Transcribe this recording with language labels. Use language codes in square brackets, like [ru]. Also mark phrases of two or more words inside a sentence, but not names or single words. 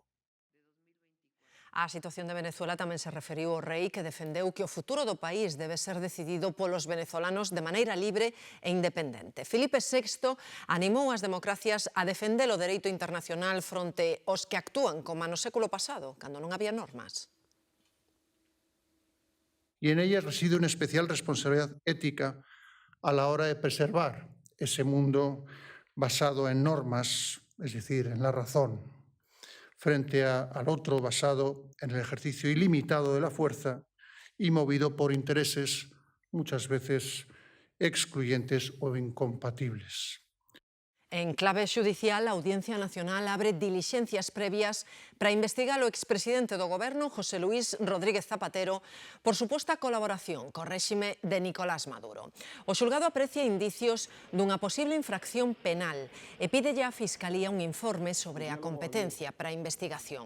[gl] A situación de Venezuela tamén se referiu o rei, que defendeu que o futuro do país debe ser decidido polos venezolanos de maneira libre e independente. Felipe VI animou as democracias a defender o dereito internacional fronte aos que actúan como no século pasado, cando non había normas. [es] Y en ellas reside una especial responsabilidad ética a la hora de preservar ese mundo basado en normas, es decir, en la razón, frente al otro basado en el ejercicio ilimitado de la fuerza y movido por intereses muchas veces excluyentes o incompatibles. [gl] En clave xudicial, a Audiencia Nacional abre dilixencias previas para investigar o expresidente do goberno, José Luis Rodríguez Zapatero, por suposta colaboración co réxime de Nicolás Maduro. O xulgado aprecia indicios dunha posible infracción penal e pídelle á Fiscalía un informe sobre a competencia para a investigación.